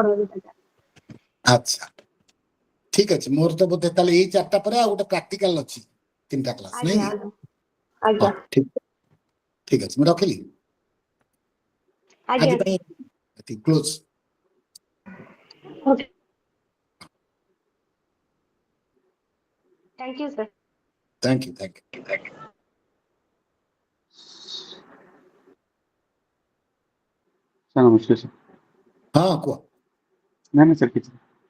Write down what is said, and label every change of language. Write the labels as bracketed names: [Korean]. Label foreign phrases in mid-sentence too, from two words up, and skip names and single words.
[Odia] ଆଚ୍ଛା ଠିକ ଅଛି ମୋର ତ ବୋଧେ ତାହେଲେ ଏଇ 4ଟା ପରେ ଆଉ ଗୋଟେ ପ୍ରାକ୍ଟିକାଲ ଅଛି 3ଟା କ୍ଲାସ ନାଇଁ ଆଜ୍ଞା କି ଆଜ୍ଞା ହଁ ଠିକ ଅଛି ମୁଁ ରଖିଲି ଆଜ୍ଞା ଆଜି ପାଇଁ କ୍ଲୋଜ [English] okay thank you sir thank you [Odia] ସାର୍ ନମସ୍କାର ସାର୍ हाँ कुआ ନାଇଁ ନାଇଁ ସାର୍ କିଛି